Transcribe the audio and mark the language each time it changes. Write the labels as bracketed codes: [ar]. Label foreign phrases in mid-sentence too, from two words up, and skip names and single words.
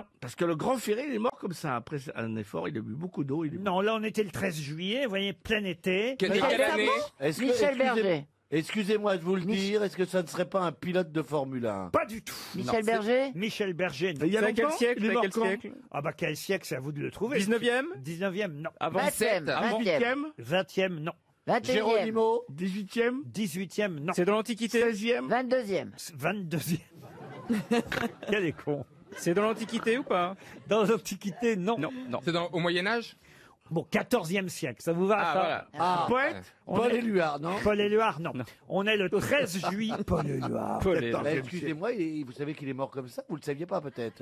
[fr] Parce que le Grand Ferré, il est mort comme ça. Après un effort, il a bu beaucoup d'eau. Il est... Non, là on était le 13 juillet, vous voyez, plein été. Quelle Mais quelle année? Est-ce que- Michel excusez- Berger. Excusez-moi de vous le dire, est-ce que ça ne serait pas un pilote de Formule 1? Pas du tout. Michel Berger? Michel Berger, non. Il y a C'est à quel longtemps siècle? Il est C'est à mort quel quand siècle? Ah bah quel siècle, c'est à vous de le trouver. 19e? 19e, non. Avant 20e. 18e 20e, non. 21e. Géronimo? 18e 18e, non. C'est dans l'Antiquité? 16e 22e. 22e. Quel est con. C'est dans l'Antiquité ou pas? Dans l'Antiquité, non. Non, non. C'est au Moyen-Âge? Bon, 14e siècle, ça vous va Ah, ça voilà. Ah, Poète Paul Éluard, non? Paul Éluard, non. On est le 13 juillet. Paul Éluard. Paul Attends, Éluard. Bah, excusez-moi, vous savez qu'il est mort comme ça? Vous le saviez pas, peut-être?